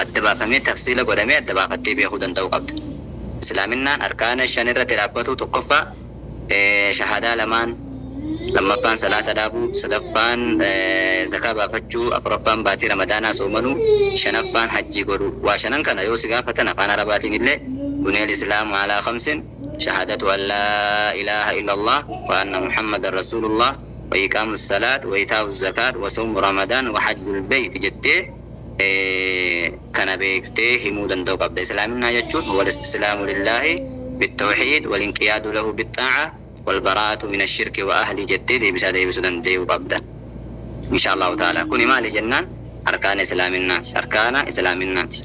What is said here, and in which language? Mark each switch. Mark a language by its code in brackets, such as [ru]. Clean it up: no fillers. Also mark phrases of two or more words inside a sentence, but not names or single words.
[om] Adda baafamee tafsiila godhamee adda baafattee beekuu danda'uu qabda. Islaaminaan arkaana shan irratti dhaabbatu tokkoffaa shahaadaa lamaan, lammaffaan salaata dhaabuu, sadaffaan zakaa baafachuu, afuraffaan baatii ramadaanaa soomanuu, shanaffaan hajjii godhuu. Waa shanan kana yoo si gaafatan afaan arabaatiin illee [ar] بني الإسلام على خمس شهادة أن لا إله إلا الله وأن محمدا رسول الله وإقام الصلاة وإيتاء الزكاة وصوم رمضان وحج البيت [om] jettee kana beektee himuu danda'u qabda. Islaaminaa jechuun [ar] والاستسلام لله بالتوحيد والانقياد له بالطاعة والبراءة من الشرك وأهله [om] jettee deebisuu danda'u qabda. [ar] إن شاء الله تعالى [om] kuni maali jennaan arkaana islaaminaati.